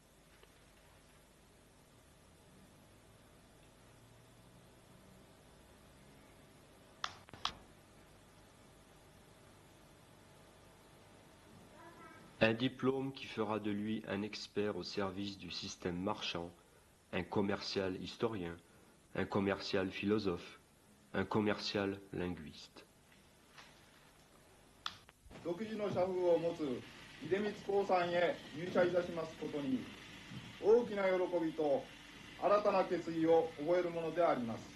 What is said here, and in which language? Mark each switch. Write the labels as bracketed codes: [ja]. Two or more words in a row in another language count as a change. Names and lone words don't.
[fr] Un diplôme qui fera de lui un expert au service du système marchand, un commercial historien, un commercial philosophe, un commercial linguiste. [ja] 独自の社風を持つ出光興産へ入社いたしますことに大きな喜びと新たな決意を覚えるものであります。